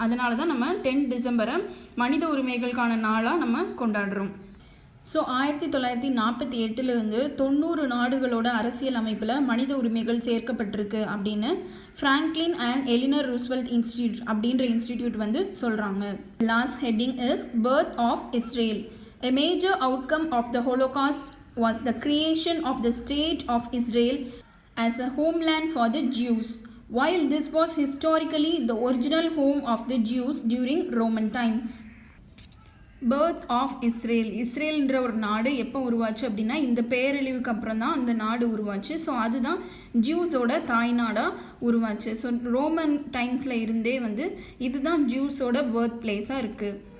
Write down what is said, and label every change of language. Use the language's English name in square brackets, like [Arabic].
[Tamil] அதனால தான் நம்ம 10 டிசம்பரை மனித உரிமைகளுக்கான நாளாக நம்ம கொண்டாடுறோம். ஸோ 1948 90 நாடுகளோட அரசியல் அமைப்பில் மனித உரிமைகள் சேர்க்கப்பட்டிருக்கு அப்படின்னு ஃப்ராங்க்லின் அண்ட் எலினர் ரூஸ்வெல்ட் இன்ஸ்டிடியூட் அப்படின்ற இன்ஸ்டிடியூட் சொல்கிறாங்க. [English] Last heading is birth of Israel. A major outcome of the Holocaust was the creation of the State of Israel as a homeland for the Jews. While this was historically the original home of the Jews during Roman times. Birth of Israel. [Tamil] இஸ்ரேல்ன்ற ஒரு நாடு எப்போ உருவாச்சு அப்படின்னா இந்த பேரழிவுக்கு அப்புறம் தான் அந்த நாடு உருவாச்சு. ஸோ அதுதான் ஜூஸோட தாய்நாடாக உருவாச்சு. ஸோ ரோமன் டைம்ஸில் இருந்தே இதுதான் ஜூஸோட பர்த் பிளேஸாக இருக்குது.